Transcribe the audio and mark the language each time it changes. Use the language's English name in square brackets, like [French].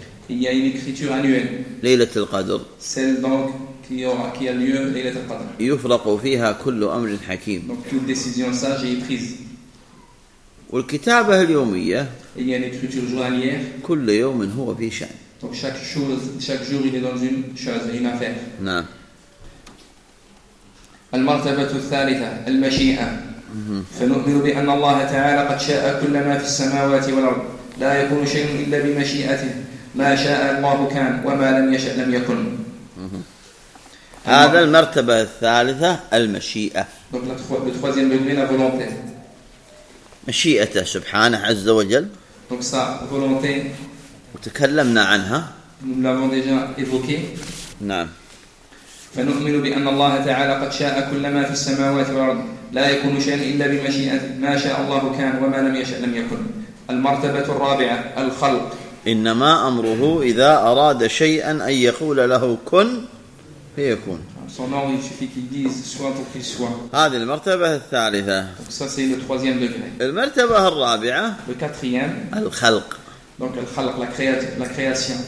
[French] Il y a une écriture annuelle. Celle donc qui a lieu Laylat al-Qadr. Donc toute décision sage est prise. [Arabic] والكتابة اليومية هي نكتب جوانيير كل يوم هو في شأن. [French] Donc chaque jour, il est dans une chose, une affaire. [Arabic] نعم. المرتبة الثالثة المشيئة. فنؤمن بأن الله تعالى قد شاء كل ما في السماوات والأرض لا يكون شيء إلا بمشيئته ما شاء الله كان وما لم يشأ لم يكن. هذا المرتبة الثالثة المشيئة. [French] Donc la troisième degré la volonté. [Arabic] مشيئته سبحانه عز وجل. [French] Donc sa volonté. [Arabic] وتكلمنا عنها. [French] Nous l'avons déjà évoqué. [Arabic] نعم. فنؤمن بأن الله تعالى قد شاء كل ما في السماوات والأرض لا يكون شيئا إلا بمشيئته ما شاء الله كان وما لم يشأ لم يكن. المرتبة الرابعة الخلق. إنما أمره إذا أراد شيئا أن يقول له كن فيكون. [French] Son ordre, il suffit qu'il dise soit pour qu'il soit. [Arabic] هذه المرتبة الثالثة. [French] Donc ça c'est le troisième degré. [Arabic] المرتبة الرابعة. [French] Le quatrième. [Arabic] الخلق. [French] Donc le خلق, la création.